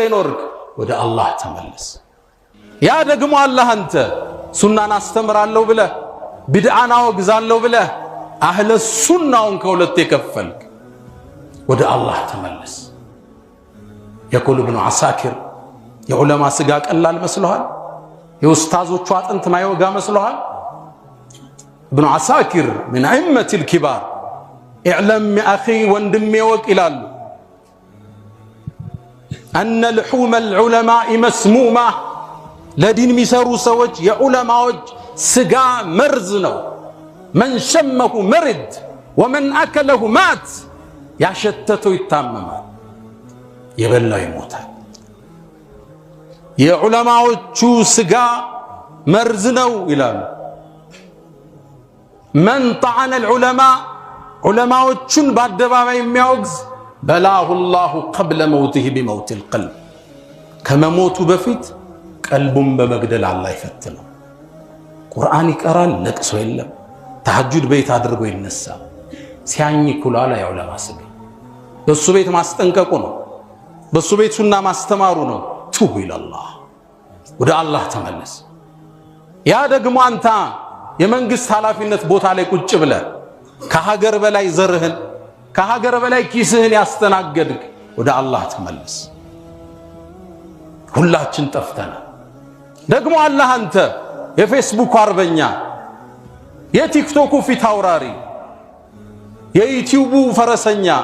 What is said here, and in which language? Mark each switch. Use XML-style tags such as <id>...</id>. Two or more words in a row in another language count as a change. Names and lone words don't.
<am>ይኖርክ ወደ አላህ ተመለስ ያ ደግሞ አላህ አንተ ሱናን አስተምራለሁ ብለ ቢድዓን አወግዛለሁ ብለ አህለ ሱናውን ከሁለት የከፈልክ ወደ አላህ ተመለስ የቁል ኢብኑ አሳኪር የዑለማ ስጋ ቀላል መስሎሃል የኡስታዞቹ አጥንት ማይወጋ መስሎሃል ኢብኑ አሳኪር</am> <ar>من ائمه الكبار اعلم يا اخي</ar> <am>ወንድሜ ወቅ ይላሉ</am> <ar>ان لحوم العلماء مسمومه</ar> <am>ለዲን የሚሰሩ ሰዎች የዑለማዎች ስጋ መርዝ ነው</am> <ar>من شمه مرد ومن اكله مات</ar> <am>ያሸተተው ይታመማል የበላው ይሞታል የዑለማዎቹ ስጋ መርዝ ነው ይላሉ</am> <ar>من طعن العلماء</ar> <am>ዑለማዎቹን በአደባባይ የሚያወግዝ</am> <ar>بلاه الله قبل موته بموت القلب</ar> <am>ከመሞቱ በፊት ቀልቡን በመግደል አላህ ይፈትነው ቁርአን ይቀራል ለቅሶ የለም ተሐጁድ ቤት አድርጎ ይነሳ ሲያኝኩላ ላይ ዑለማ ስጋ በሱ ቤት ማስጠንቀቁ ነው በሱ ቤት ሱና ማስተማሩ ነው</am> <ar>تب إلى الله</ar> <am>ወደ አላህ ተመለስ ያ ደግሞ አንተ የመንግስት ኃላፊነት ቦታ ላይ ቁጭ ብለ ከሀገር በላይ ዘርህን ከሀገር በላይ ኪስህን ያስተናገድክ ወደ አላህ ተመለስ ሁላችን ጠፍተናል ደግሞ አላህ አንተ የፌስቡክ አርበኛ የቲክቶኩ ፊት አውራሪ የዩቲዩቡ ፈረሰኛ</am>